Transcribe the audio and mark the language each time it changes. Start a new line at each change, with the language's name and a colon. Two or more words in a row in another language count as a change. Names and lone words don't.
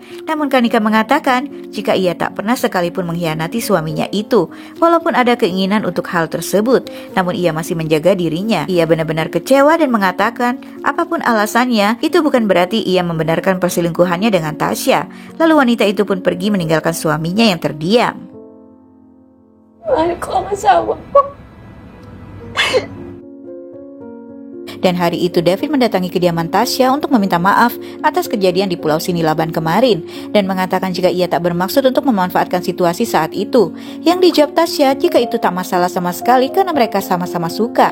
Indonesian: Namun Kanika mengatakan jika ia tak pernah sekalipun mengkhianati suaminya itu, walaupun ada keinginan untuk hal tersebut, namun ia masih menjaga dirinya. Ia benar-benar kecewa dan mengatakan apapun alasannya, itu bukan berarti ia membenarkan perselingkuhannya dengan Tasya. Lalu wanita itu pun pergi meninggalkan suaminya yang terdiam.
Filipino: Mahal ko ang asawa ko.
Indonesian: Dan hari itu David mendatangi kediaman Tasya untuk meminta maaf atas kejadian di Pulau Sinilaban kemarin dan mengatakan jika ia tak bermaksud untuk memanfaatkan situasi saat itu. Yang dijawab Tasya jika itu tak masalah sama sekali karena mereka sama-sama suka.